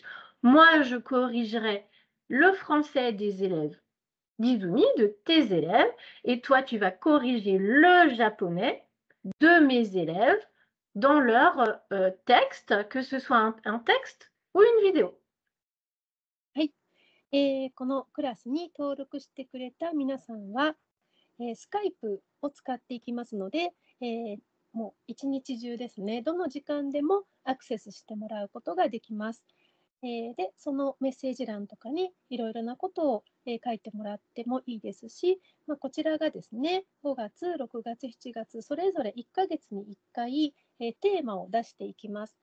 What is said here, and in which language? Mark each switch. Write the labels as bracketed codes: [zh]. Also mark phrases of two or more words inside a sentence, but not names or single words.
[fr] Moi, je corrigerai le français des élèves d'Izumi, de tes élèves, et toi, tu vas corriger le japonais de mes élèves dans leur texte, que ce soit un texte ou une vidéo. [ja] はい。このクラスに登録してくれた皆さんは、スカイプを使っていきますので、もう一日中ですね、どの時間でもアクセスしてもらうことができます。で、そのメッセージ欄とかにいろいろなことを、書いてもらってもいいですし、こちらがですね、5月、6月、7月、それぞれ1ヶ月に1回、テーマを出していきます。